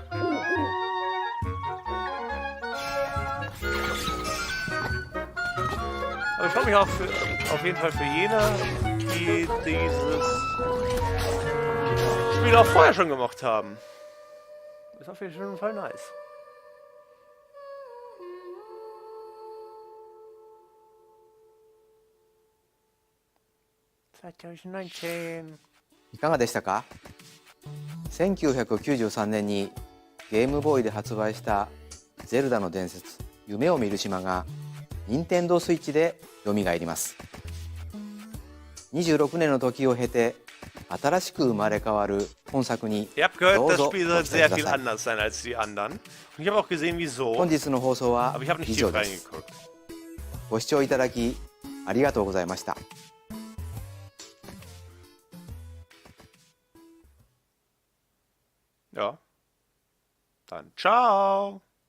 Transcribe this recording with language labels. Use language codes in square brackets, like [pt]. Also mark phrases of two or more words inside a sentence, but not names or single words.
[de] Aber ich freue mich auch auf jeden Fall für jene, die dieses Spiel auch vorher schon gemacht haben. Ist auf jeden Fall nice. [ja] いかがでしたか？ 1993年にゲームボーイで発売した「ゼルダの伝説夢を見る島」が任天堂スイッチでよみがえります。26年の時を経て新しく生まれ変わる本作にどうぞご期待ください。本日の放送は以上です。ご視聴いただきありがとうございました。 [de] Ja, dann ciao.